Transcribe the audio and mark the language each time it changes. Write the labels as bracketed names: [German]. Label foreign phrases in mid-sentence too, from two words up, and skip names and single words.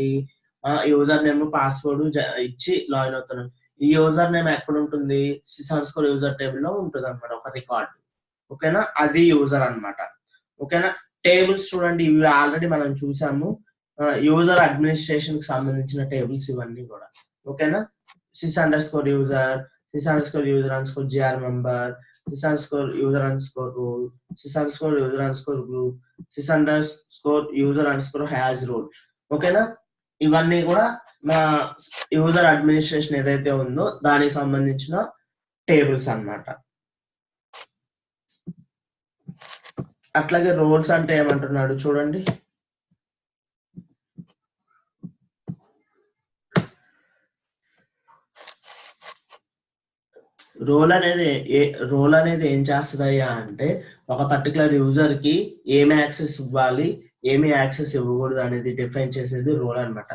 [English] user name password [Telugu] ఇచ్చి లాగిన్ అవుతున్నాను. ఈ [English] user name [Telugu] ఎక్కడ ఉంటుంది? [English] systems user table [Telugu] లో ఉంటుంది అనమాట, ఒక రికార్డ్. ఓకేనా, అది యూజర్ అన్నమాట. ఓకేనా, టేబుల్స్ చూడండి, ఇవి ఆల్రెడీ మనం చూసాము. [English] user administration [Telugu] కి సంబంధించిన టేబుల్స్ ఇవన్నీ కూడా. ఓకేనా, [English] sys_user, sys_user_gr member, sys_user_role, sys_user_group, sys_user_has role. [Telugu] ఓకేనా, ఇవన్నీ కూడా మా [English] user administration [Telugu] ఏదైతే ఉందో దానికి సంబంధించిన టేబుల్స్ అన్నమాట. అట్లాగే రోల్స్ అంటే ఏమంటున్నాడు చూడండి. రోల్ అనేది ఏం చేస్తుందయ్యా అంటే ఒక [English] particular user [Telugu] కి ఏమి యాక్సెస్ ఇవ్వాలి, ఏమి యాక్సెస్ ఇవ్వకూడదు అనేది డిఫైన్ చేసేది రోల్ అన్నమాట.